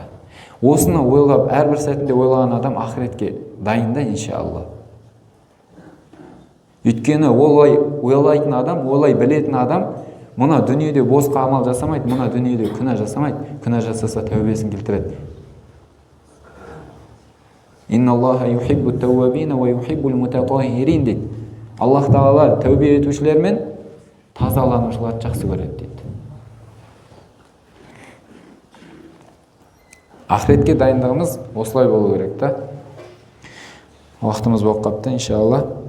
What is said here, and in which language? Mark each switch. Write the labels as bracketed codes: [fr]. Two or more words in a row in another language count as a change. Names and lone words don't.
[kk] Осыны ойлап, әрбір сәтінде ойлаған адам ақыретке дайында иншалла. Өйткені олай ойлайтын адам, олай білетін адам мұна дүниеде босқа амал жасамайды, мұна дүниеде күнә жасамайды. Күнә жасаса тәубесін келтіреді. [ar] إن الله يحب التوابين ويحب المتطهرين дейді. [kk] Аллах Тағала тәубе етушілер мен тазаланушыларды жақсы көреді дейді. Ақыретке дайындығымыз осылай болу керек та. Уақытымыз болып қапты, иншалла.